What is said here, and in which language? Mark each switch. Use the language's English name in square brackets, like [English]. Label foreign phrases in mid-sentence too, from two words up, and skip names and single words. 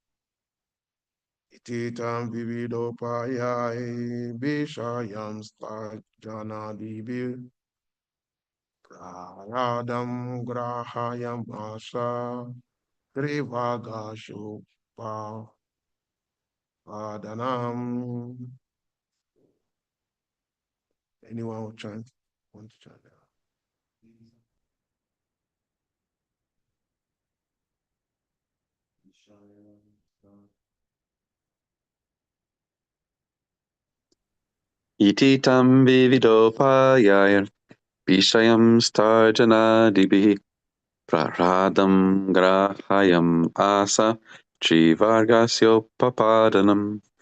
[Sanskrit] iti tam vividopayai vishayam stajana divi praradam grahayam asa trivagasho papadanam. [English] Anyone who want to chant that? [Sanskrit] Iti tam vividopayaya vishayam starjanadibihi praradam grahayam asa trivargasyo papadanam.